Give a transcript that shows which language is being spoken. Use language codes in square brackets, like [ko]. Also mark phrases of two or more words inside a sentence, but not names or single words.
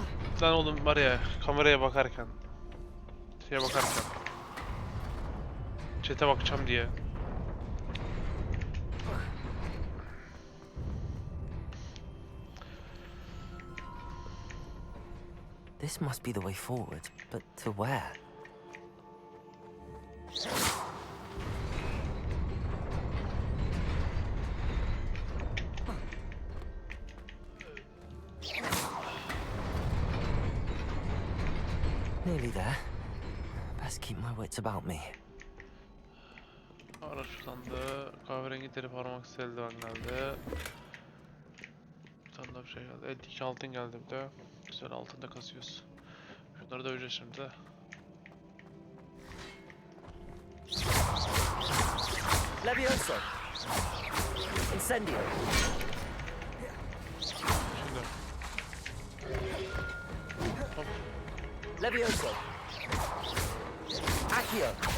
[tr] Lan oğlum var ya kameraya bakarken. Şeye bakarken. Chat'e bakacağım diye. [en] This must be the way forward, but to where? Nearly there. Best keep my wits about me. [tr] Araçlandı. Kahverengi deri parmak eldiven geldi. Bir tane daha bir şey geldi. Evet 2 altın geldi bir de. Güzel altında kasıyoruz. Şunları da öyle şimdi. [la] Levioso. Incendio. [tr] Şimdi. Hop. [la] Levioso. Accio.